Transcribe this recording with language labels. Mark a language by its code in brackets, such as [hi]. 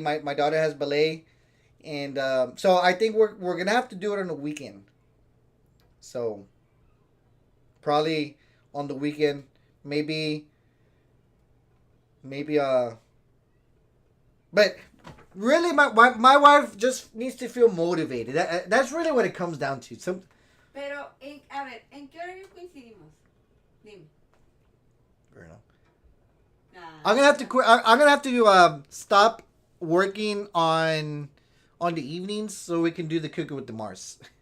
[en] My daughter has ballet, and so I think we're gonna have to do it on the weekend. So probably on the weekend, maybe, but really, my wife just needs to feel motivated. That's really what it comes down to. [es] Pero, a ver, ¿en qué horario coincidimos? Dime. [en] I don't know. I'm gonna have to quit. I'm gonna have to stop working on the evenings so we can do the cooking with the Mars.